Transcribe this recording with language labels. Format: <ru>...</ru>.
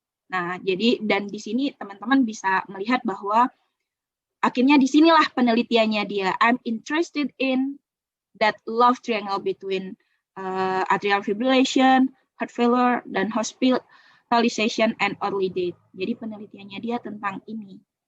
<id>Nah, jadi dan di sini teman-teman bisa melihat bahwa akhirnya disinilah penelitiannya dia.</id> <en>I'm interested in that love triangle between atrial fibrillation, heart failure, dan hospitalization and early death.</en> <id>Jadi penelitiannya dia tentang ini.</id>